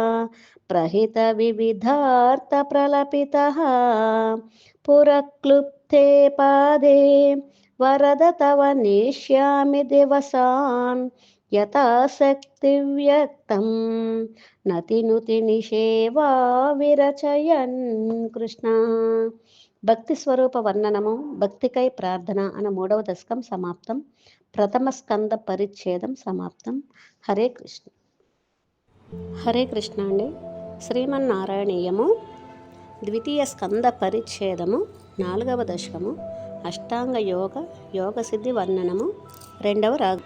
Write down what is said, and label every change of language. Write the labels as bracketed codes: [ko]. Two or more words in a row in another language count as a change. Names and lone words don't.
[sa] प्रहितविविधार्थप्रलपितः पुरक्लुप्ते पादे वरद तव नेष्यामि दिवसान् यथाशक्तिव्यक्तं नतिनुति निषेवा విరచయన్ [te] కృష్ణ భక్తి స్వరూప వర్ణనము భక్తికై ప్రార్థన అన్న 3వ దశకం సమాప్తం. ప్రథమ స్కంద పరిచ్ఛేదం సమాప్తం. హరే కృష్ణ. హరే కృష్ణ అండి. శ్రీమన్నారాయణీయము ద్వితీయ స్కంద పరిచ్ఛేదము 4వ దశకము అష్టాంగ యోగ సిద్ధి వర్ణనము 2వ రాగం.